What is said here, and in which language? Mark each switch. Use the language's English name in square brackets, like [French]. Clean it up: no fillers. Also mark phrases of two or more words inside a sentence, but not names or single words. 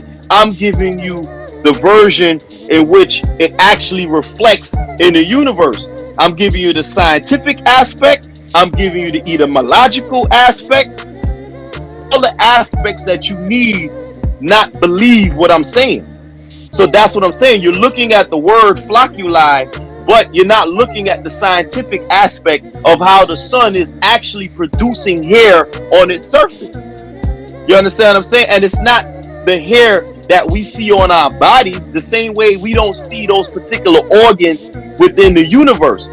[English] I'm giving you the version in which it actually reflects in the universe. I'm giving you the scientific aspect. I'm giving you the etymological aspect. All the aspects that you need not believe what I'm saying. So that's what I'm saying. You're looking at the word ʻfloccuʻli, but you're not looking at the scientific aspect of how the sun is actually producing hair on its surface. You understand what I'm saying? And it's not the hair that we see on our bodies the same way we don't see those particular organs within the universe.